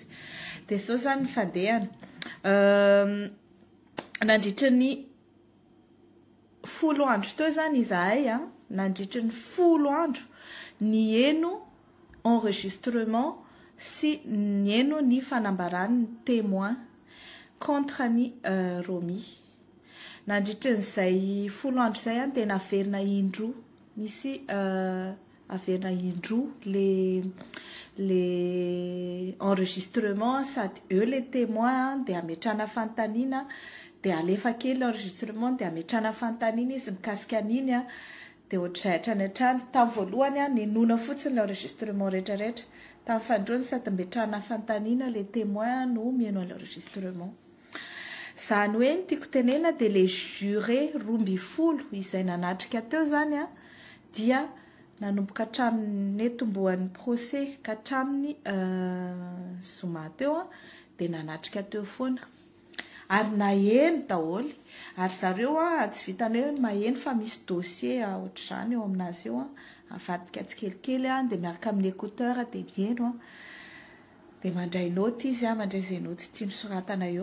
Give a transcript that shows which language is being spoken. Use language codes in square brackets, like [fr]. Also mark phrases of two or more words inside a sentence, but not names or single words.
[mg] Dia zao zany ny fandehana nandritra ny 10 andro teo zany izahay nandritra ny 10 andro ny eno enregistrement sy ny eno ny fanambarany [fr] témoin contre [mg] ny Romy. Nandritra n'izay 10 andro zay dia naverina indroa misy averina indroa le enregistrement sady eo [fr] les témoins [mg] dia ametrana fantaniana dia alefa kely enregistrement dia ametrana fantaniana izy mikasika an'iny dia ohatrizay hatrany tamin'ny voalohany nenona fotsiny le enregistrement rehetrarehetra tamin'ny fandroany sady ametrana fantaniana [fr] les témoins [mg] no mihaino l'enregistrement. Zany hoe ny tiako tenena dia [fr] les jurés [mg] 12 izay nanatrika teo zany dia nanomboka hatramin'ny netombohan'ny procès ka hatramin'ny Zoma teo dia nanatrika teo foana ary naheno daholo ary zareo tsy vitany hoe maheno fa misy dossier ohatr'izany eo aminazy eo avadika tsikelikely dia miaraka amin'ny écouteur dia mihaino dia mandray note izy mandray izay note tiany soratana eo.